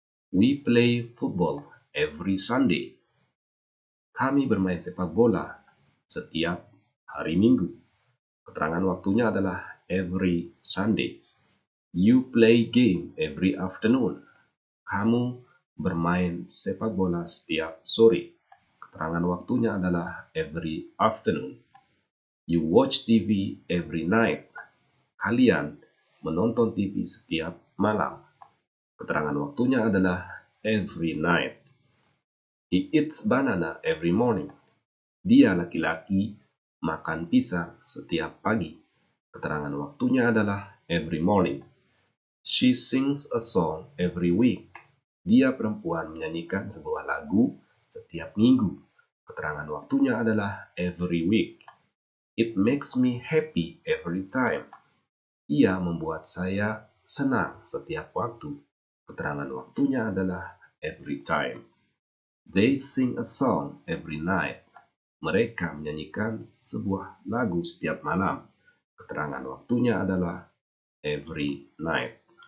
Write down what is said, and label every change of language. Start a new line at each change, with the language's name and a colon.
English: We play football every Sunday.
Indonesian: Kami bermain sepak bola setiap hari Minggu. Keterangan waktunya adalah
English: every Sunday. You play game every afternoon.
Indonesian: Kamu bermain sepak bola setiap sore. Keterangan waktunya adalah
English: every afternoon. You watch TV every night.
Indonesian: Kalian menonton TV setiap malam. Keterangan waktunya adalah
English: every night. He eats banana every morning.
Indonesian: Dia laki-laki makan pisang setiap pagi. Keterangan waktunya adalah
English: every morning. She sings a song every week.
Indonesian: Dia perempuan menyanyikan sebuah lagu setiap minggu. Keterangan waktunya adalah
English: every week. It makes me happy every time.
Indonesian: Ia membuat saya senang setiap waktu. Keterangan waktunya adalah
English: every time. They sing a song every night.
Indonesian: Mereka menyanyikan sebuah lagu setiap malam. Keterangan waktunya adalah
English: every night.